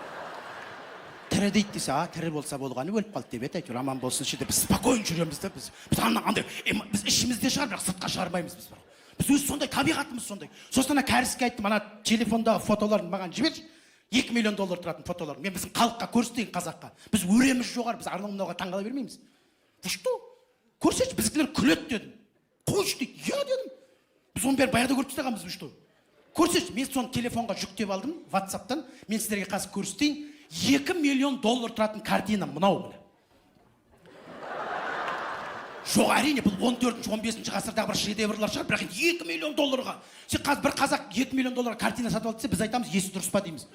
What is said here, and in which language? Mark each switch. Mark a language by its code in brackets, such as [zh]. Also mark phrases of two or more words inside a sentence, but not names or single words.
[kk] Тірі дейді десе, тірі болса болғаны өліп қалды деп еді, әйтеуір аман болсыншы деп біз спокойно жүреміз да, біз андай біз ішімізде шығар, бірақ сыртқа шығармаймыз біз бар. Біз өз сондай, табиғатымыз сондай. Сосын ана кәріске айттым, ана телефондағы фотоларын маған жіберші. $2 миллион тұратын фотолар. Мен біздің халыққа көрсетейін, қазаққа. Біз өреміз жоғар, біз анау-мынауға таңғала бермейміз. [ru] Вы что? [kk] Көрсетші, біздікілер күледі дедім. Қойшы дейді, иә дедім. Біз оны бәрі баяғыда көріп тастағанбыз, [ru] вы что? [kk] Көрсетші, мен соны телефонға жүктеп алдым, WhatsApp-тан. Мен сіздерге қазір көрсетейін. $2 миллион тұратын картина мынау. Жоқ, әрине, бұл 14-15 ғасырдағы бір шедеврлар шығар, бірақ $2 миллион. Сен қазір бір қазақ $2 миллион картина сатып алды десе, біз айтамыз, есі дұрыс па дейміз.